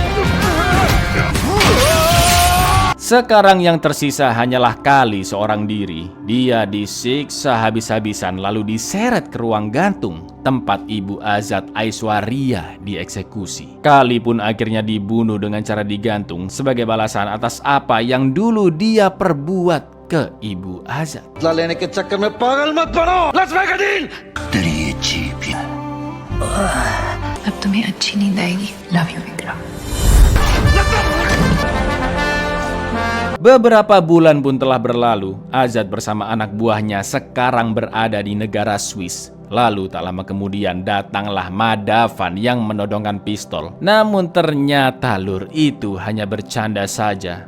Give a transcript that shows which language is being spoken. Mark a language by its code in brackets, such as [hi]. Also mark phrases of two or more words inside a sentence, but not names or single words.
[id] Sekarang yang tersisa hanyalah Kali seorang diri. Dia disiksa habis-habisan lalu diseret ke ruang gantung tempat ibu Azad Aishwarya dieksekusi. Kali pun akhirnya dibunuh dengan cara digantung sebagai balasan atas apa yang dulu dia perbuat ke ibu Azad. [hi] लेने के चक्कर में पागल मत बनो। [en] Let's make a deal। [hi] तेरी ये जीप अब तुम्हें अच्छी नींद आएगी। [en] love you Vikram. [id] Beberapa bulan pun telah berlalu. Azad bersama anak buahnya sekarang berada di negara Swiss. Lalu tak lama kemudian datanglah Madavan yang menodongkan pistol. Namun ternyata, Lur, itu hanya bercanda saja.